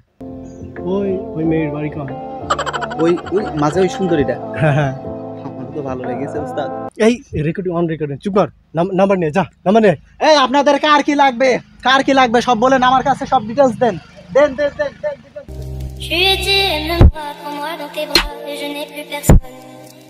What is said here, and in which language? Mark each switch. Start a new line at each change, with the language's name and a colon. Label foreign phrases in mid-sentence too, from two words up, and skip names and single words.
Bangla: ওই মেয়ের বাড়ি কোন? ওই মাঝে ওই সুন্দরীটা। হ্যাঁ হ্যাঁ, আমার তো ভালো লেগেছে উস্তাদ। এই
English: recording on,
Bangla: রেকর্ডিং। চুপ কর, নাম্বার নে, যা নাম্বার নে। এই আপনাদের কার কি লাগবে, কার কি লাগবে সব বলেন, আমার কাছে সব ডিটেইলস দেন। দেন দেন দেন।
French: Je suis éternellement comme moi dans tes bras et je n'ai plus personne.